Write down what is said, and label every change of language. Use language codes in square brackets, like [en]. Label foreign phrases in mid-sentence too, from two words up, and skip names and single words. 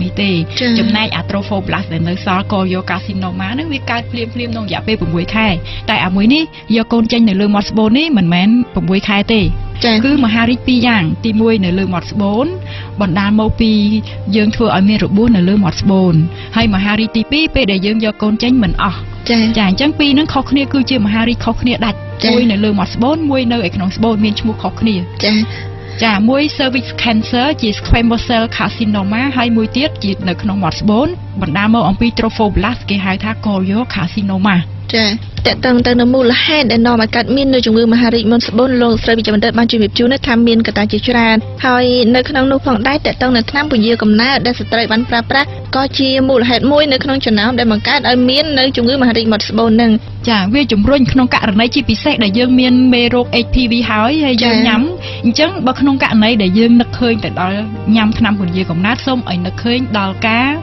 [km] នេះទេចំណែកអា Trophoblast ដែលនៅសល់ក៏យក Carcinoma ហ្នឹងវាកើតភ្លាមៗក្នុងរយៈពេល6ខែតែអាមួយនេះយកកូនចេញនៅលើមាត់ស្បូននេះមិនមែន6ខែទេគឺមហារីក2យ៉ាងទី1នៅលើមាត់ស្បូនបណ្ដាលមកពី យើងធ្វើឲ្យមានរបួសនៅលើមាត់ស្បូនហើយមហារីកទី2ពេលដែលយើងយកកូនចេញមិនអស់ចាអញ្ចឹងពីរហ្នឹងខុសគ្នាគឺជាមហារីកខុសគ្នាដាច់មួយនៅលើមា ត់ស្បូនមួយនៅឯក្នុងស្បូនមានឈ្មោះខុសគ្នាចាមួយ [en] cervix cancer [km] ជា [en] squamous cell carcinoma [km] ហើយមួយទៀតជានៅក្នុងមាត់ស្បូនបណ្ដាលមកអំពី Trophoblast គេហៅថា choriocarcinoma ចាតើតើទៅនៅមូលហេតុដែលនាំឲ្យកើតមាននៅជំងឺមហារីកមាត់ស្បូនលោកស្រីវិជ្ជបណ្ឌិតបានជម្រាបជូនថាមានកត្តាជាច្រើនហើយនៅក្នុងនោះផងដែរតើតើនៅថ្នាំពន្យាកំណើតដែលស្ត្រីបានប្រើប្រាស់ក៏ជាមូលហេតុមួយនៅក្នុងចំណោមដែលបង្កើតឲ្យមាននៅជំងឺមហារីកមាត់ស្បូននឹងចាវាជំរុញក្នុងករណីជាពិសេសដែលយើងមានមេរោគ HPV ហើយយើងញ៉ាំអញ្ចឹងបើក្នុងករណីដែលយើងនឹកឃើញទៅដល់ញ៉ាំថ្នាំពន្យាកំណើតសូមឲ្យនឹកឃើញដល់ការ